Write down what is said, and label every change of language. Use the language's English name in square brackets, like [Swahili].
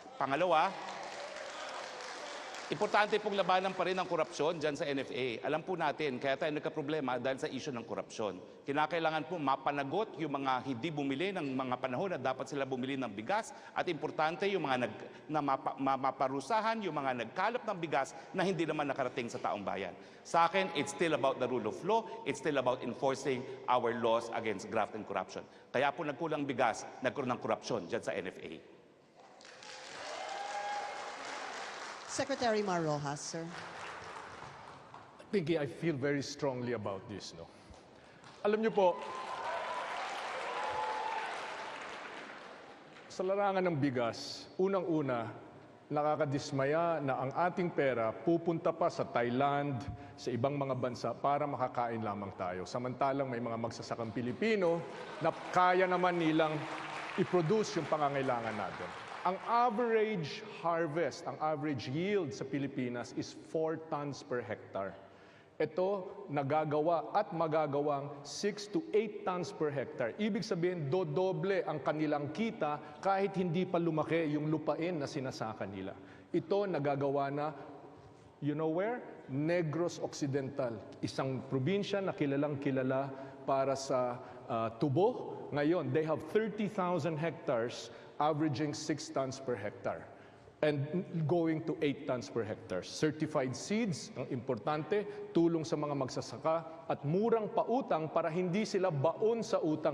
[Filipino] Pangalawa, importante pong labanan pa rin ang korupsyon dyan sa NFA. Alam po natin, kaya tayo nagka-problema dahil sa issue ng korupsyon. Kinakailangan po mapanagot yung mga hindi bumili ng mga panahon na dapat sila bumili ng bigas. At importante yung mga maparusahan, yung mga nagkalap ng bigas na hindi naman nakarating sa taong bayan. [English] Sa akin, it's still about the rule of law. It's still about enforcing our laws against graft and corruption. [Filipino] Kaya po nagkulang bigas, nagkaroon ng korupsyon dyan sa NFA. [English] Secretary Mar Rojas, sir. Pinky, I feel very strongly about this. No? [Filipino] Alam niyo po, sa larangan ng bigas, unang-una, nakakadismaya na ang ating pera pupunta pa sa Thailand, sa ibang mga bansa para makakain lamang tayo. Samantalang may mga magsasakang Pilipino na kaya naman nilang i-produce yung pangangailangan natin. Ang average harvest, ang average yield sa Pilipinas [English] is 4 tons per hectare. [Filipino] Ito nagagawa at magagawang [English] 6 to 8 tons per hectare. [Filipino] Ibig sabihin, dodoble ang kanilang kita kahit hindi pa lumaki yung lupain na sinasaka nila. Ito nagagawa na, [English] you know where? [Filipino] Negros Occidental, isang probinsya na kilalang kilala para sa tubo. [English] Ngayon, they have 30,000 hectares averaging 6 tons per hectare and going to 8 tons per hectare. [Filipino] Certified seeds, ang importante, tulong sa mga magsasaka at murang pautang para hindi sila baon sa utang.